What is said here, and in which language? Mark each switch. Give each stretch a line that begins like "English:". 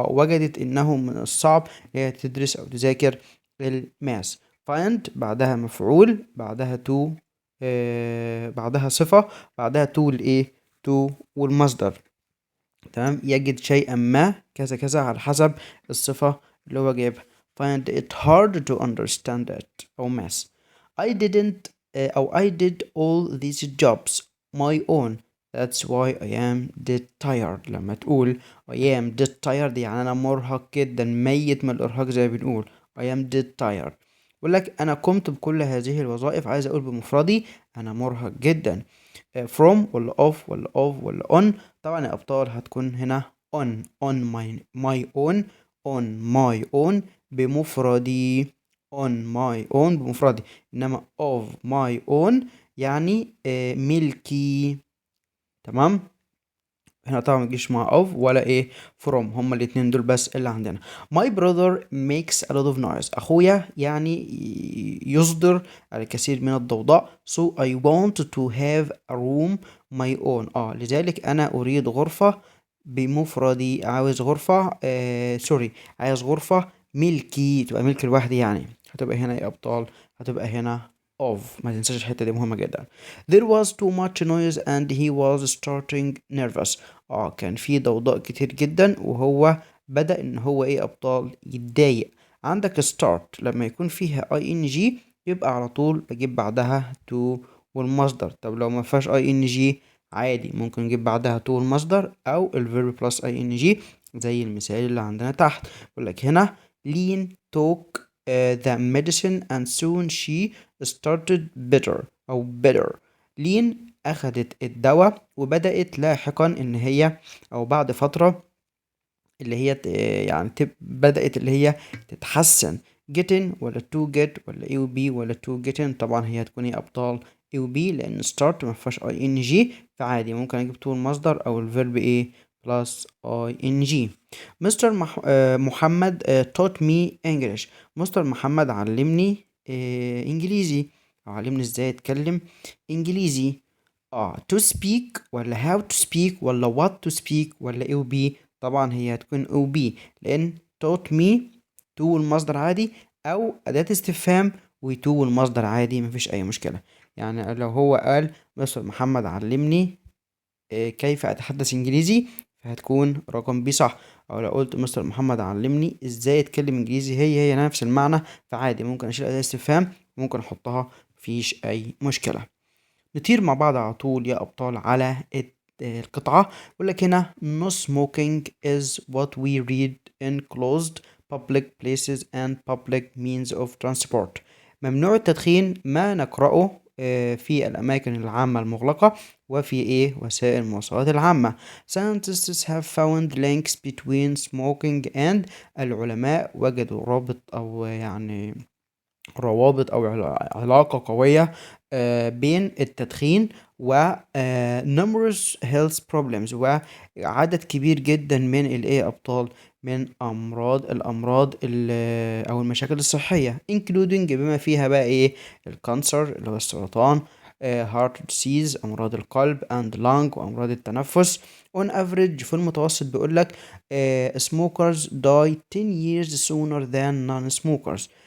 Arabic: وجدت انه من الصعب هي تدرس او تذاكر الماس. find بعدها مفعول، بعدها to بعدها صفة، بعدها to الايه؟ to والمصدر. تمام. يجد شيئا ما كذا كذا على حسب الصفة اللي هو جايبها.
English: find it hard to understand it أو math. I didn't أو I did all these jobs my own. That's why I am dead tired.
Arabic: لما تقول
English: I am dead tired
Arabic: يعني أنا مرهق جدا، ميت من الإرهاق زي ما بنقول.
English: I am dead tired.
Arabic: بقول لك أنا قمت بكل هذه الوظائف، عايز أقول بمفردي أنا مرهق جدا. from ولا off ولا of ولا on؟ طبعا يا أبطال هتكون هنا
English: on my own on my own
Arabic: بمفردي. on my own بمفردي، إنما of my own يعني ملكي. تمام. هنا طبعا متجيش مع of ولا ايه from، هما الاتنين دول بس اللي عندنا.
English: My brother makes a lot of noise.
Arabic: اخويا يعني يصدر الكثير من الضوضاء.
English: So I want to have a room my own.
Arabic: لذلك انا اريد غرفة بمفردي، عاوز غرفة سوري، عايز غرفة ملكي، تبقى ملك لوحدي يعني. هتبقى هنا ايه ابطال؟ هتبقى هنا of. ما تنساش الحتة دي مهمة جدا.
English: There was too much noise and he was starting nervous.
Arabic: كان في ضوضاء كتير جدا وهو بدأ ان هو ايه ابطال؟ يتضايق. عندك start لما يكون فيها ing يبقى على طول بجيب بعدها to والمصدر. طب لو ما فيهاش ing عادي ممكن نجيب بعدها to والمصدر او الverb plus ing زي المثال اللي عندنا تحت. بقول لك هنا
English: Lean took the medicine and soon she started better.
Arabic: لين أخدت الدواء وبدأت لاحقا إن هي أو بعد فترة اللي هي يعني بدأت اللي هي تتحسن. getting ولا to get ولا A و B ولا to getting؟ طبعا هي هتكون ايه أبطال؟ A و B، لأن start مفيهاش ing، فعادي ممكن أجيب to المصدر أو الفيرب ايه plus ing.
English: Mister Mohamed taught me English.
Arabic: مستر محمد علمني إنجليزي، أو علمني إزاي أتكلم إنجليزي. to speak ولا how to speak ولا what to speak ولا A و B؟ طبعا هي هتكون او بي، لان taught me to المصدر عادي، او اداة استفهام و to المصدر عادي مفيش اي مشكلة. يعني لو هو قال مستر محمد علمني كيف اتحدث انجليزي، فهتكون رقم بي صح. او لو قلت مستر محمد علمني ازاي اتكلم انجليزي، هي نفس المعنى، فعادي ممكن اشيل اداة استفهام ممكن احطها، مفيش اي مشكلة. نطير مع بعض على طول يا أبطال على القطعة. يقول لك هنا
English: no smoking is what we read in closed public places and public means of transport.
Arabic: ممنوع التدخين ما نقرأه في الأماكن العامة المغلقة وفي وسائل المواصلات العامة.
English: Scientists have found links between smoking and
Arabic: العلماء وجدوا رابط أو يعني روابط أو علاقة قوية بين التدخين و
English: numerous health problems،
Arabic: وعدد كبير جدا من أبطال من الأمراض أو المشاكل الصحية including بما فيها بقى الكانسر اللي هو السرطان،
English: heart disease
Arabic: أمراض القلب and lung وأمراض التنفس.
English: on average
Arabic: في المتوسط بيقولك
English: smokers die 10 years sooner than non-smokers.